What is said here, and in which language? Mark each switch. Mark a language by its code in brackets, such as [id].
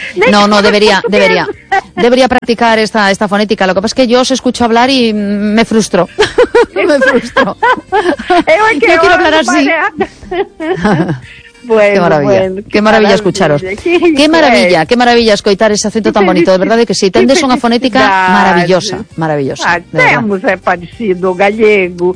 [es] No, no, debería practicar esta fonética. Lo que pasa es que yo os escucho hablar y me frustro. Me frustro. Yo no quiero hablar así. Bueno, qué maravilla, bueno, qué maravilla escucharos. Qué maravilla escoitar ese acento tan bonito, de verdad que sí. [gl] Tendes unha fonética maravillosa, maravillosa. Temos, é parecido, gallego.